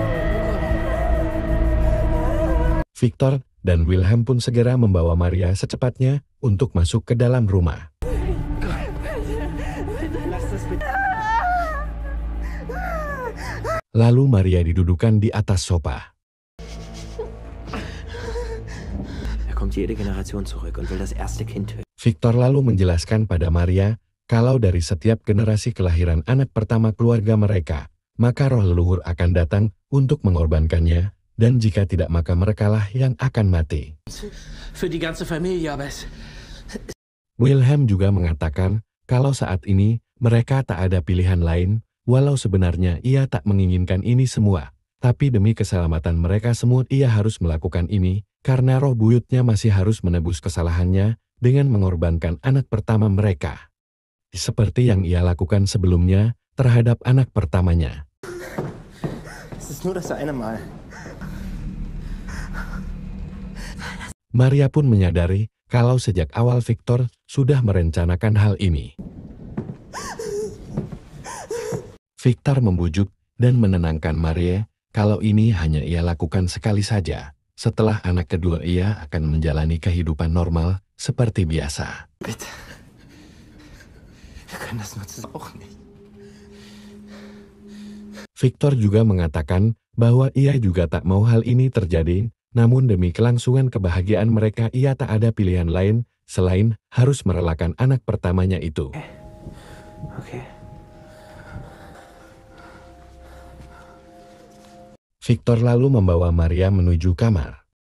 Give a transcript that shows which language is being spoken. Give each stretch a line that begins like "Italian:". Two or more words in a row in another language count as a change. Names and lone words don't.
Indonesian: Victor dan Wilhelm pun segera membawa Maria secepatnya untuk masuk ke dalam rumah. Lalu Maria didudukan di atas sofa.
German: Er kommt jede Generation zurück und will das erste Kind töten.
Indonesian: Victor lalu menjelaskan pada Maria kalau dari setiap generasi kelahiran anak pertama keluarga mereka, maka roh leluhur akan datang untuk mengorbankannya, dan jika tidak maka merekalah yang akan mati.
German: Für die ganze Familie, aber es...
Indonesian: Wilhelm juga mengatakan kalau saat ini mereka tak ada pilihan lain, walau sebenarnya ia tak menginginkan ini semua, tapi demi keselamatan mereka semua ia harus melakukan ini, karena roh buyutnya masih harus menebus kesalahannya dengan mengorbankan anak pertama mereka. Seperti yang ia lakukan sebelumnya terhadap anak pertamanya.
German: Es ist nur das eine Mal.
Indonesian: Maria pun menyadari kalau sejak awal Victor sudah merencanakan hal ini. Victor membujuk dan menenangkan Maria kalau ini hanya ia lakukan sekali saja. Setelah anak kedua ia akan menjalani kehidupan normal seperti biasa.
German: Bitte. Wir können das nur zusammen auch nicht.
Indonesian: Victor juga mengatakan bahwa ia juga tak mau hal ini terjadi, namun demi kelangsungan kebahagiaan mereka ia tak ada pilihan lain selain harus merelakan anak pertamanya itu. Okay. Victor lalu membawa Maria menuju kamar.